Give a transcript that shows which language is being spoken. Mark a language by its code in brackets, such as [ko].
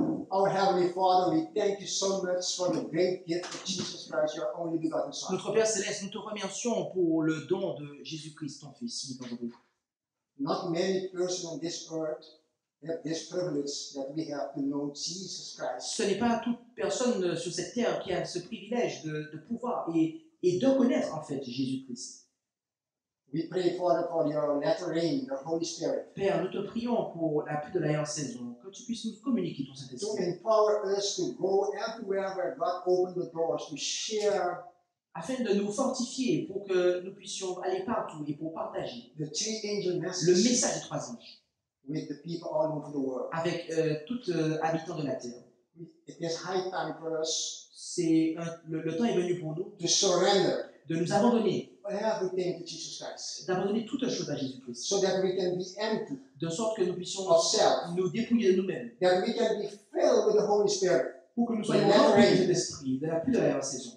[en] Our Heavenly Father, we thank you so much for the great gift of Jesus Christ, your only begotten Son. [fr] Notre Père Céleste, nous te remercions pour le don de Jésus-Christ, ton Fils. [en] Not many persons on this earth have this privilege that we have to know Jesus Christ. [fr] Ce n'est pas toute personne sur cette terre qui a ce privilège de pouvoir et de connaître en fait Jésus-Christ. [en] We pray, Father, for your latter rain, your Holy Spirit, [fr] Père, nous te prions pour la pluie de la saison, que tu puisses nous communiquer ton [en] to [fr] Saint-Esprit, [en] empower us to go everywhere where God opened the doors, to share [fr] afin de nous fortifier pour que nous puissions aller partout et pour partager [en] the three angel [fr] le [en] messages [fr] message des trois anges [en] with the people all over the world. [fr] avec tout habitant de la terre. [en] It is high time for us [fr] Le temps est venu pour nous [en] to surrender [fr] de nous abandonner, [en] everything to Jesus Christ, [fr] d'abandonner toutes choses à Jésus-Christ, [en] so that we can be empty, [fr] de sorte que nous puissions [en] of self, [fr] nous dépouiller de nous-mêmes, [en] that we can be filled with the Holy Spirit, [fr] pour que nous soyons remplis de l'esprit, de la pluie de la saison,